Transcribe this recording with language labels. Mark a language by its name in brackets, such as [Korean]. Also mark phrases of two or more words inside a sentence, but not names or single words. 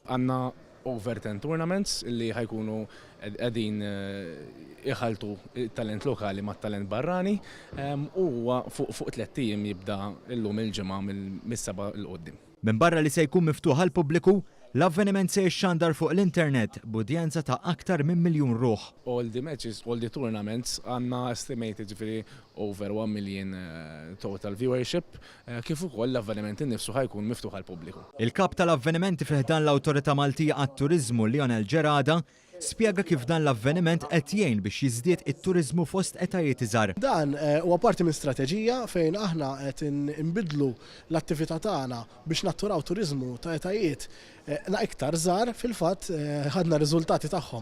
[Maltese] Għandna [English] over 10 tournaments [Maltese] li ħajkunu qegħdin iħaltu talent lokali mat talent barrani u fuq 3 ijiem jibda llum il-ġimgħa mis-seba' il qoddim. Minn barra li se jkun miftuħ għall pubbliku, l-avveniment se jixxandar fuq l-internet b'udjenza ta' aktar minn 1,000,000 ruħ. [English] All the matches, all the tournaments għandna estimated ġifieri over 1 million total viewership, [Maltese] kif ukoll l-avveniment innifsu ħajkun miftuħ għall pubbliku. Il-kap tal-avvenimenti fih dan l-Awtorità Maltija għat-Turiżmu Lionel Ġerada spjega kif dan l-avveniment qed jgħin biex jiżdied it-turiżmu fost etajiet iżgħar. Dan huwa parti minn strateġija fejn aħna qed inbidlu l-attività tagħna biex natturaw turiżmu ta' etajiet iktar żgħar fil-fatt ħadna riżultati tagħhom.